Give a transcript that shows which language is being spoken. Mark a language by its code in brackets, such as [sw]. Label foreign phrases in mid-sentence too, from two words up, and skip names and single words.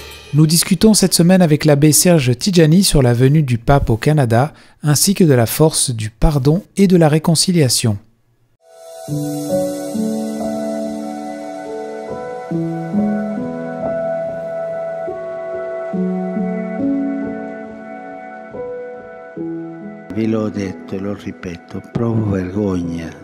[fr] Nous discutons cette semaine avec l'abbé Serge Tidjani sur la venue du pape au Canada, ainsi que de la force du pardon et de la réconciliation. [it] Ve l'ho detto e lo ripeto, provo vergogna.